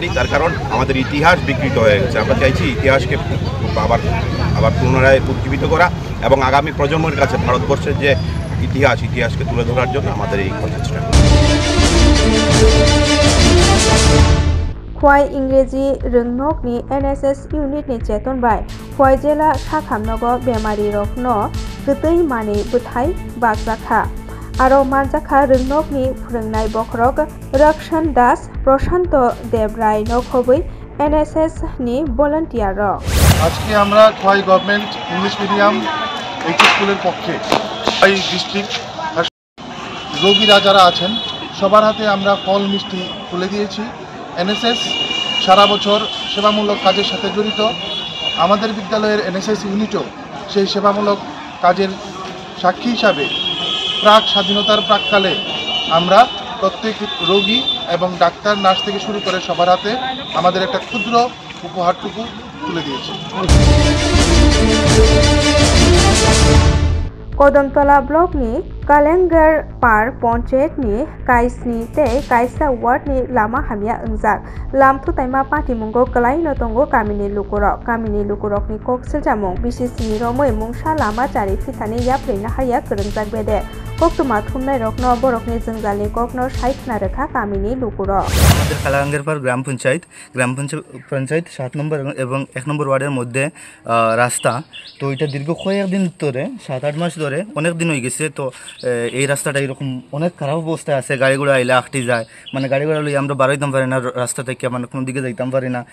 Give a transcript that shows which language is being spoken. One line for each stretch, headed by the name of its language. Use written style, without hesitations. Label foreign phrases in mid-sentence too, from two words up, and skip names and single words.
Bangla: তার কারণ আমাদের ইতিহাস বিকৃত হয়ে গেছে। আমরা চাইছি ইতিহাসকে আবার পুনরায় উজ্জীবিত করা এবং আগামী প্রজন্মের কাছে ভারতবর্ষের যে ইতিহাসকে তুলে ধরার জন্য আমাদের এই প্রচেষ্টা।
Kok Borok: খোয়াই ইংরেজি रोंनोकनि NSS इउनिटनि चेतनबाय खवाई जिल्ला साखामनगर बेमारि रखनो गोदै मानि बुथाय बागजाखा आरो मानजाखा रोंनोकनि फोरोंनाय बखरक रक्षन दास प्रशांत देवराय नखबै NSS नि भलान्टियार।
Bangla: আজকে আমরা খোয়াই গভর্নমেন্ট ইংলিশ মিডিয়াম এইচ স্কুলের পক্ষে খোয়াই ডিস্ট্রিক্ট রোগীরা যারা আছেন সবার হাতে আমরা ফল মিষ্টি তুলে দিয়েছি। NSS সারা বছর সেবামূলক কাজের সাথে জড়িত। আমাদের বিদ্যালয়ের NSS ইউনিটও সেই সেবামূলক কাজের সাক্ষী হিসাবে স্বাধীনতার প্রাককালে আমরা প্রত্যেক রোগী এবং ডাক্তার নার্স থেকে শুরু করে সবার হাতে আমাদের একটা ক্ষুদ্র উপহারটুকু তুলে দিয়েছি।
Kok Borok: कदमतला ब्लकनि कालेंगर पार पंचायतनि काइसनि तै काइसा वार्डनि लामा हामिया अंजाक लामथुताइमा पाटिमुंगो कलाइनो तंगो कामिनि लुकुरकनि कक्सेलजामुं बिसिसिनि रमै मुंसा लामा चारि फिथानि याफ्रेना हारिया गोरोंजाक बेदे कक्तुमा थुमनाय रकनो बरकनि जोंजालनि ककनो साइथना रेखा कामिनि लुकुरक।
Bangla: আমাদের কালাঙ্গের পার গ্রাম পঞ্চায়েত 7 নম্বর এবং 1 নম্বর ওয়ার্ডের মধ্যে রাস্তা। তো এটা দীর্ঘ কয়েকদিন ধরে 7-8 মাস ধরে অনেক দিন হয়ে গেছে। তো এই রাস্তাটা এরকম অনেক খারাপ অবস্থায় আছে। গাড়িগুলো আইলে আটটি যায়, মানে গাড়িগুলো লই আমরা বাড়াইতাম পারি না রাস্তা থেকে, মানে কোনো দিকে যাইতাম পারি না।